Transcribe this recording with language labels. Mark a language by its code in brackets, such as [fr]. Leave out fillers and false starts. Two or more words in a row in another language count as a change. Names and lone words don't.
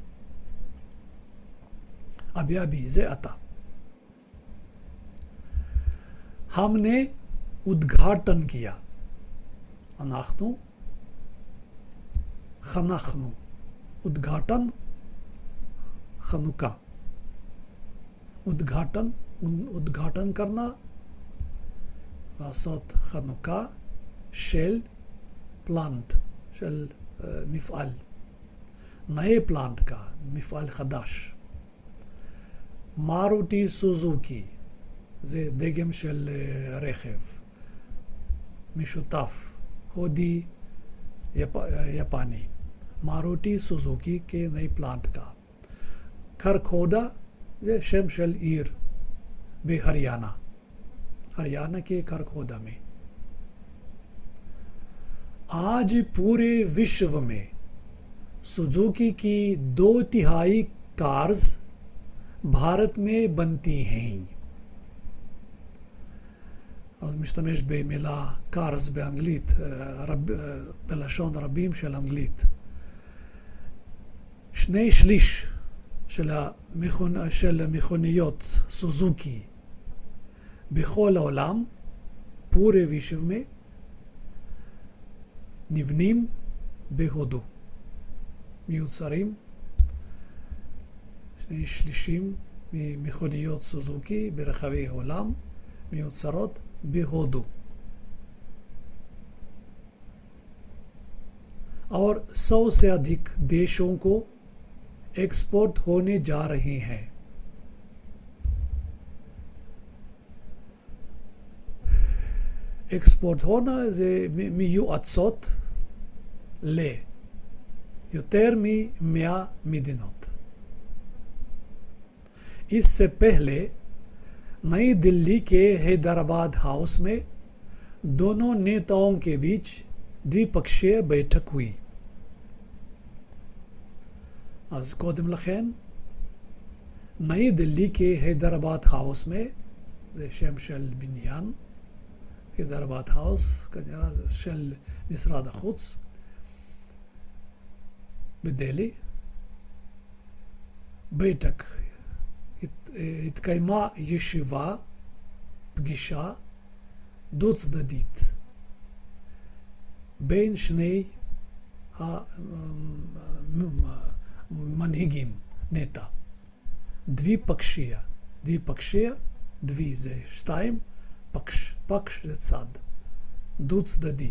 [hi] अभी अभी से आता हमने उद्घाटन किया। [he] אנחנו חנכנו, [hi] उद्घाटन खनुका, उद्घाटन करना, [he] לעשות חנוכה של प्लांट, של מפעל, [hi] नए प्लांट का [he] מפעל חדש. मारुति सुजुकी זה דגם של רכב משותף הודי יפני, [hi] मारुति सुजुकी के नए प्लांट का। [he] खरखोदा זה שם של עיר ב [hi] हरियाणा के खरखोदा में। आज पूरे विश्व में सुजुकी की 2/3 कार्स भारत में बनती हैं। [he] משתמש במילה קארס באנגלית, בלשון רבים של אנגלית. 2/3 של מכוניות סוזוקי בכל העולם, [hi] पूरे विश्व में, [he] נבנים בהודו, מיוצרים 2/3 ממכוניות סוזוקי ברחבי העולם מיוצרות בהודו, [hi] और 100 से अधिक देशों को एक्सपोर्ट होने जा रहे हैं। एक्सपोर्ट होना [he] זה מיועצות ליותר מ100 מדינות। [hi] इससे पहले नई दिल्ली के हैदराबाद हाउस में दोनों नेताओं के बीच द्विपक्षीय बैठक हुई। [he] אז קודם לכן, נאי [hi] दिल्ली के हैदराबाद हाउस में, [he] זה שם של בניין, हैदराबाद हाउस, כנראה זה של משרד החוץ, בדלי, बैठक, התקיימה ישיבה, פגישה, דו צדדית, בין שני המנהיגים, נטע, דוויפקשיה, דווי זה 2, פקש זה צד, דו-צדדי.